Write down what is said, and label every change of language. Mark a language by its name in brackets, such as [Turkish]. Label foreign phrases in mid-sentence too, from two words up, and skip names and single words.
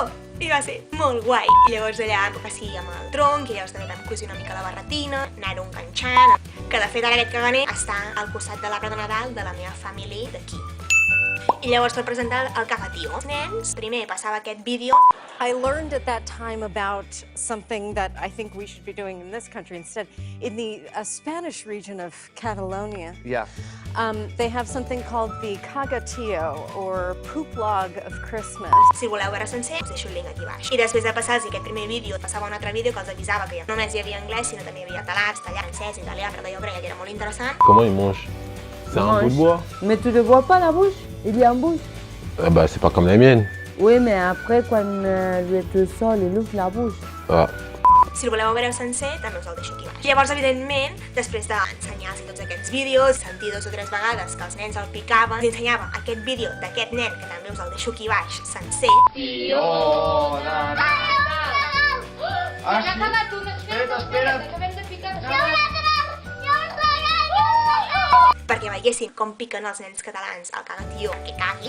[Catalan] I va ser molt guai. I llavors allà, així amb el tronc, i llavors també vam cosir una mica la barretina, anar-ho enganxant, que de fet ara aquest caganer està al costat de l'arbre de Nadal de la meva família d'aquí. I llavors per presentar el cagatío. Els nens, primer passava aquest vídeo. [English] I learned at that time about something that I think we should be doing in this country instead. In the Spanish region of Catalonia, they have something called the cagatío, or poop log of Christmas. [Catalan] Si voleu veure sencer, us deixo el link aquí baix. I després de passar-los aquest primer vídeo, passava un altre vídeo que els avisava que no només hi havia anglès, sinó també hi havia català, castellà, francès, italià, perquè jo creia que era molt interessant. [French] Comment ils mangent? C'est un bout de bois. Mais tu ne vois pas la bouche, il y a une bouche. Ah bah c'est pas comme la mienne. Oui, mais après, quand lui te sort, il ouvre la bouche. Ah. [Catalan] Si el voleu veure sencer, també us el deixo aquí baix. I llavors, evidentment, després d'ensenyar-los tots aquests vídeos, sentir 2 o 3 vegades que els nens el picaven, us ensenyava aquest vídeo d'aquest nen, que també us el deixo aquí baix, sencer. Perquè veiessin com piquen els nens catalans el cagatío que cagui.